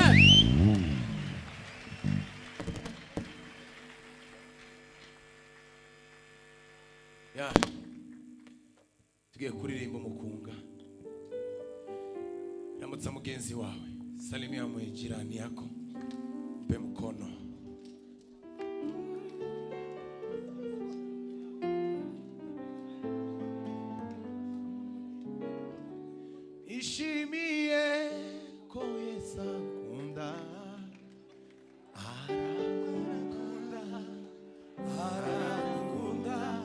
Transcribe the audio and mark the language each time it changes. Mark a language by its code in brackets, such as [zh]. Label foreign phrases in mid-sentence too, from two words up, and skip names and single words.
[rw] Tugiye kuririmba umukunga. Ramutsa mugenzi wawe, [sw] salimia jirani yako, mpe mkono. [rw] Ishimiye ko Yesu akunda, arakunda.